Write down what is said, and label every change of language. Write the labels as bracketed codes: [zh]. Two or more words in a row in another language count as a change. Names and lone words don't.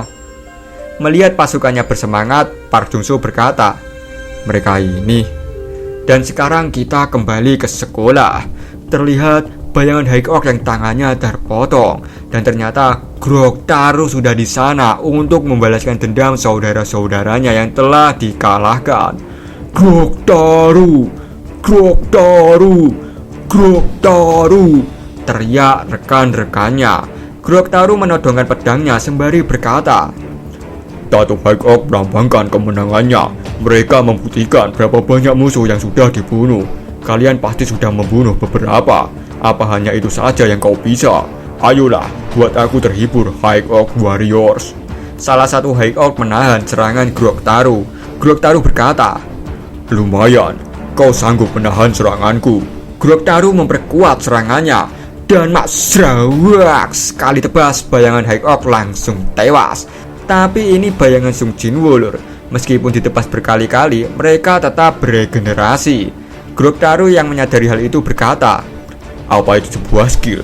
[id] Melihat pasukannya bersemangat, Park Jung-soo berkata, "Mereka ini." Dan sekarang kita kembali ke sekolah. Terlihat bayangan High Orc yang tangannya terpotong. Dan ternyata Grog Taru sudah di sana untuk membalaskan dendam saudara-saudaranya yang telah dikalahkan. "Grog Taru! Grog Taru! Grog Taru!" teriak rekan-rekannya. Grog Taru menodongkan pedangnya sembari berkata, "Tato High Orc melambangkan kemenangannya. Mereka membuktikan berapa banyak musuh yang sudah dibunuh. Kalian pasti sudah membunuh beberapa. Apa hanya itu saja yang kau bisa? Ayolah, buat aku terhibur, High Orc Warriors." Salah satu High Orc menahan serangan Grog Taru. Grog Taru berkata, "Lumayan, kau sanggup menahan seranganku." Grog Taru memperkuat serangannya. Dan serawak sekali tebas, bayangan High Orc langsung tewas. Tapi ini bayangan Sung Jinwoo, Lur. Meskipun ditebas berkali-kali, mereka tetap beregenerasi. Grog Taru yang menyadari hal itu berkata, "Apa itu sebuah skill?